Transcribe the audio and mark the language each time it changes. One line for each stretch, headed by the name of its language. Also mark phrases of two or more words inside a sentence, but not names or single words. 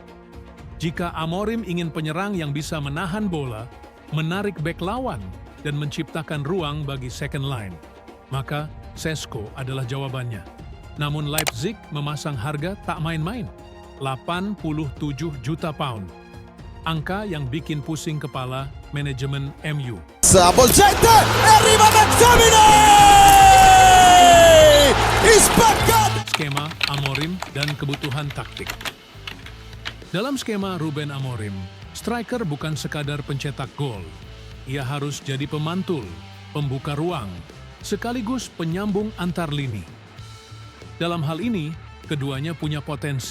Indonesian: Jika Amorim ingin penyerang yang bisa menahan bola, menarik bek lawan, dan menciptakan ruang bagi
English: second line,
Indonesian: maka Sesko adalah jawabannya. Namun Leipzig memasang harga tak main-main, 87 juta pound. Angka yang bikin pusing kepala manajemen MU.
Italian: Sabolgente e arriva McTominay! Spaccata!
Indonesian: Skema Amorim dan kebutuhan taktik. Dalam skema Ruben Amorim, striker bukan sekadar pencetak gol. Ia harus jadi pemantul, pembuka ruang, sekaligus penyambung antar lini. Dalam hal ini, keduanya punya potensi.